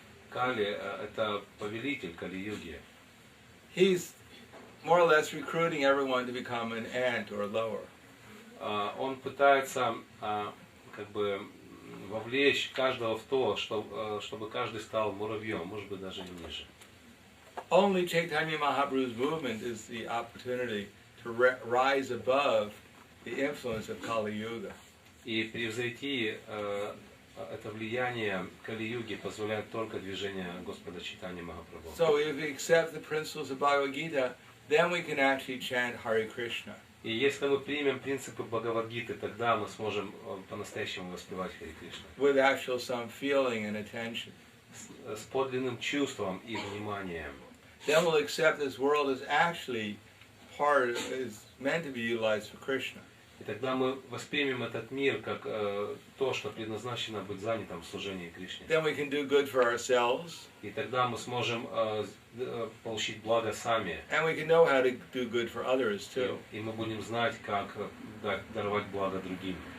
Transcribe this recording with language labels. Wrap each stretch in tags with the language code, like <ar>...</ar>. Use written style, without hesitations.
<ru>Кали – это повелитель Кали-юги.</ru> <en>he's more or less recruiting everyone to become an ant or lower.</en> <ru>Он пытается как бы вовлечь каждого в то, чтобы каждый стал муравьем, может быть даже и ниже.</ru> <en>Only Chaitanya Mahaprabhu's movement is the opportunity to rise above the influence of Kali Yuga.</en> <ru>И превзойти это влияние Кали-юги позволяет только движение Господа Чайтаньи Махапрабху.</ru> <en>So if we accept the principles of Bhagavad Gita, then we can actually chant Hare Krishna.</en> <ru>И если мы примем принципы Бхагавад-гиты, тогда мы сможем по-настоящему воспевать Харе Кришна.</ru> <en>With actual some feeling and attention.</en> <ru>С подлинным чувством и вниманием.</ru> <en>Then we'll accept this world is actually is meant to be utilized for Krishna.</en> <ru>И тогда мы воспримем этот мир как то, что предназначено быть занятым в служении Кришне.</ru> <en>Then we can do good for ourselves.</en> <ru>И тогда мы сможем получить благо сами.</ru> <en>And we can know how to do good for others too.</en> <ru>И мы будем знать, как даровать благо другим.</ru>